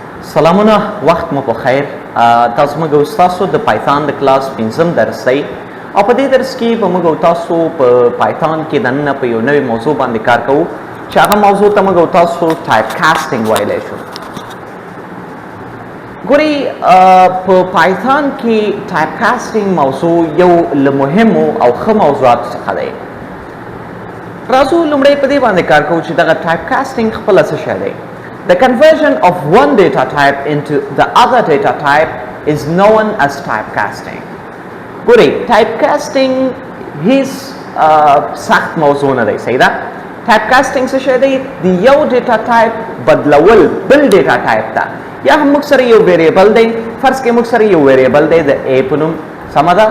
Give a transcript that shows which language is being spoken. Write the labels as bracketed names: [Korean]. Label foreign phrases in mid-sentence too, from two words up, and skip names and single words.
[Pashto] سلامونه وخت مو په خیر تاسو موږ تاسو د پایثون د کلاس 5م درس دی او په دې درس کې به موږ تاسو په پایثون کې دنه په یو نوې موضوع باندې کار کوو چې هغه موضوع ته موږ تاسو [English] type casting [Pashto] ویلی شو ګورئ په پایثون کې [English] type casting [Pashto] موضوع یو له مهمو او ښه موضوعاتو څخه دی راځو لومړی په دې باندې کار کوو چې دغه ټایپ کاسټینګ خپله څه شی دی [English] The conversion of one data type into the other data type is known as typecasting. [Pashto] ګورئ typecasting هیڅ سخت موضوع نه دی صحیح ده typecasting څه شی دی د یو [English] data type [Pashto] بدلول بل [English] data type [Pashto] ته یا هم موږ سره یو ویریبل دی فرض کړئ موږ سره یو ویریبل دی د A په نوم سمه ده